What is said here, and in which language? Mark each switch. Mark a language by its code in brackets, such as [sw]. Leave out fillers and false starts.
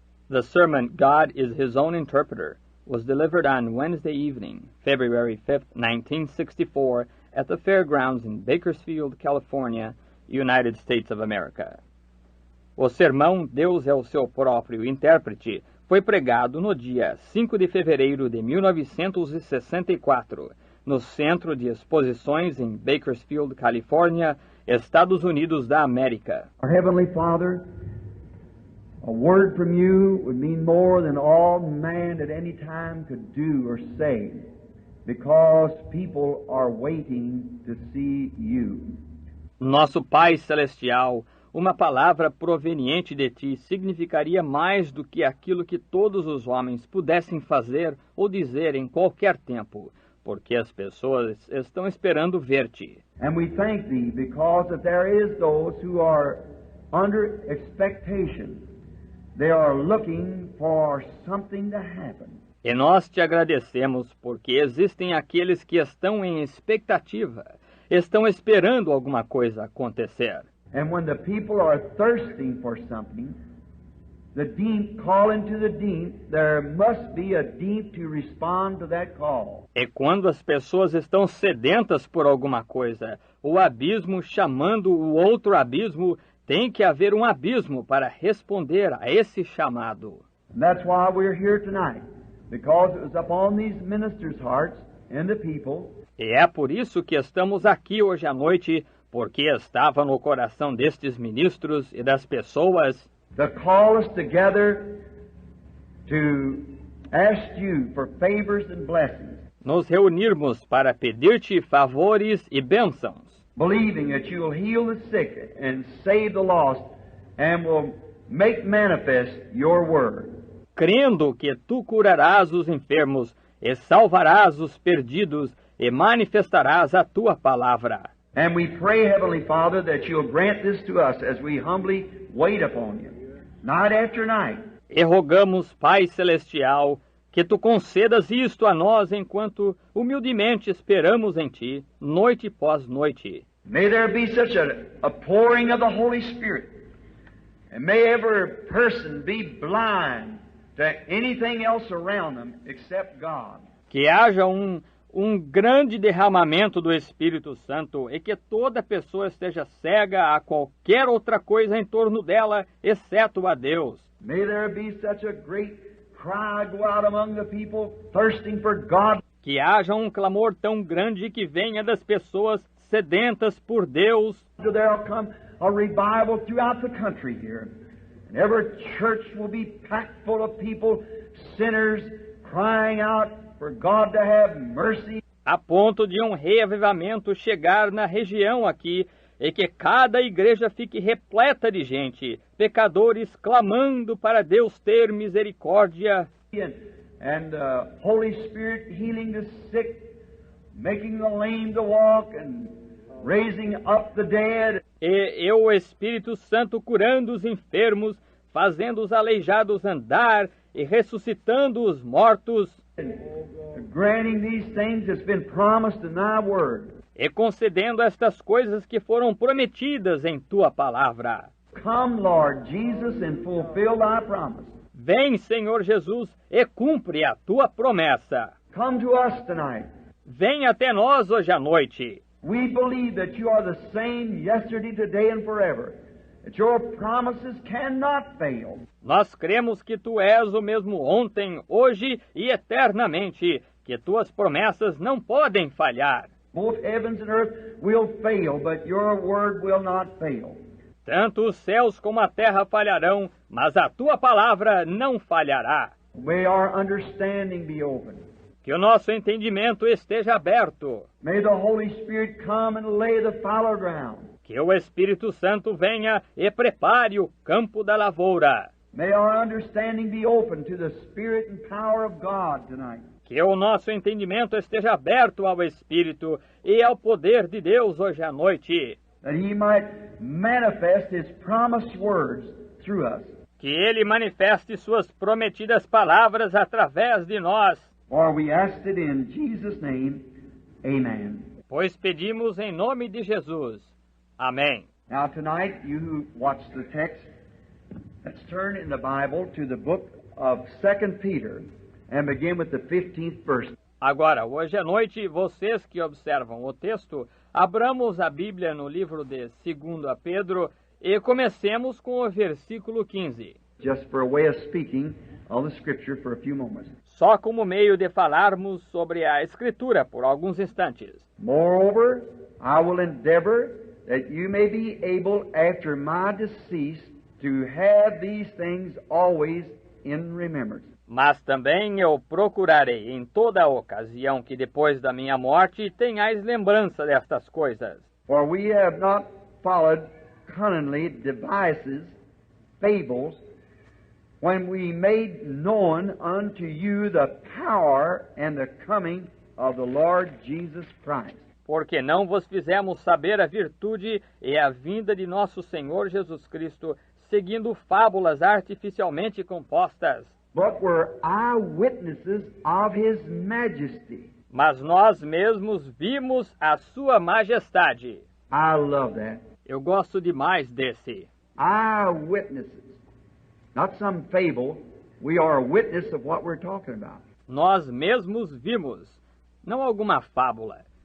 [en] The sermon, God is His Own Interpreter, was delivered on Wednesday evening, February 5, 1964, at the fairgrounds in Bakersfield, California, United States of America. [pt] O sermão, Deus é o seu próprio intérprete, foi pregado no dia 5 de fevereiro de 1964, no Centro de Exposições em Bakersfield, Califórnia, Estados Unidos da América. [en] Our Heavenly Father, a word from you would mean more than all man at any time could do or say, because people are waiting to see you. [pt] Nosso Pai Celestial, uma palavra proveniente de Ti significaria mais do que aquilo que todos os homens pudessem fazer ou dizer em qualquer tempo, porque as pessoas estão esperando ver-te. [en] And we thank Thee because that there is those who are under expectation. They are looking for something to happen. [pt] E nós te agradecemos porque existem aqueles que estão em expectativa, estão esperando alguma coisa acontecer. [en] And when the people are thirsting for something, the deep call into the deep, there must be a deep to respond to that call. [pt] E quando as pessoas estão sedentas por alguma coisa, o abismo chamando o outro abismo, tem que haver um abismo para responder a esse chamado. [en] And that's why we're here tonight, because it was upon these ministers' hearts and the people. [pt] E é por isso que estamos aqui hoje à noite, porque estava no coração destes ministros e das pessoas [en] To call us together to ask you for favors and blessings, [pt] nos reunirmos para pedir-te favores e bênçãos, [en] believing that you will heal the sick and save the lost and will make manifest your word. [pt] crendo que tu curarás os enfermos e salvarás os perdidos e manifestarás a tua palavra. [en] And we pray, Heavenly Father, that you'll grant this to us as we humbly wait upon you, night after night. [pt] E rogamos, Pai Celestial, que tu concedas isto a nós enquanto humildemente esperamos em ti, noite após noite. [en] May there be such a pouring of the Holy Spirit, and may every person be blind to anything else around them except God. [pt] Que haja um grande derramamento do Espírito Santo e que toda pessoa esteja cega a qualquer outra coisa em torno dela, exceto a Deus. [en] May there be such a great cry go out among the people thirsting for God. [pt] Que haja um clamor tão grande que venha das pessoas sedentas por Deus. [en] So there'll come a revival throughout the country here. And every church will be packed full of people, sinners, crying out for God to have mercy. [pt] A ponto de um reavivamento chegar na região aqui e que cada igreja fique repleta de gente, pecadores clamando para Deus ter misericórdia. [en] And Holy Spirit healing the sick, making the lame to walk and raising up the dead. [pt] E o Espírito Santo curando os enfermos, fazendo os aleijados andar e ressuscitando os mortos. [en] Granting these things that's been promised in thy word. [pt] E concedendo estas coisas que foram prometidas em tua palavra. [en] Come, Lord Jesus, and fulfill thy promise. [pt] Vem, Senhor Jesus, e cumpre a tua promessa. [en] Come to us tonight. [pt] Vem até nós hoje à noite. [en] We believe that you are the same yesterday, today, and forever. That your promises cannot fail. [pt] Nós cremos que tu és o mesmo ontem, hoje e eternamente, que tuas promessas não podem falhar. [en] Both heavens and earth will fail, but your word will not fail. [pt] Tanto os céus como a terra falharão, mas a tua palavra não falhará. [en] May our understanding be open. [pt] Que o nosso entendimento esteja aberto. [en] May the Holy Spirit come and lay the fallow ground. [pt] Que o Espírito Santo venha e prepare o campo da lavoura. [en] May our understanding be open to the Spirit and power of God tonight. [pt] Que o nosso entendimento esteja aberto ao Espírito e ao poder de Deus hoje à noite. [en] That He might manifest His promised words through us. [pt] Que Ele manifeste suas prometidas palavras através de nós. [en] For we ask it in Jesus' name, amen. [pt] Pois pedimos em nome de Jesus. Amém. [en] Now tonight, you who watch the text, Let's turn in the Bible to the book of 2 Peter and begin with the 15th verse. [pt] Agora, hoje à noite, vocês que observam o texto, abramos a Bíblia no livro de 2 Pedro e comecemos com o versículo 15. [en] Just for a way of speaking of the Scripture for a few moments. [pt] Só como meio de falarmos sobre a Escritura por alguns instantes. [en] Moreover, I will endeavor that you may be able after my decease to have these things always in remembrance. [pt] Mas também eu procurarei em toda ocasião que depois da minha morte tenhais lembrança destas coisas. [en] For we have not followed cunningly devices, fables, when we made known unto you the power and the coming of the Lord Jesus Christ. [pt] Porque não vos fizemos saber a virtude e a vinda de nosso Senhor Jesus Cristo, seguindo fábulas artificialmente compostas. [en] But were eyewitnesses of His majesty. [pt] Mas nós mesmos vimos a sua majestade. [en] I love that. [pt] Eu gosto demais desse. [en] Eyewitnesses. Not some fable. We are a witness of what we're talking about. [pt] Nós mesmos vimos, não alguma fábula.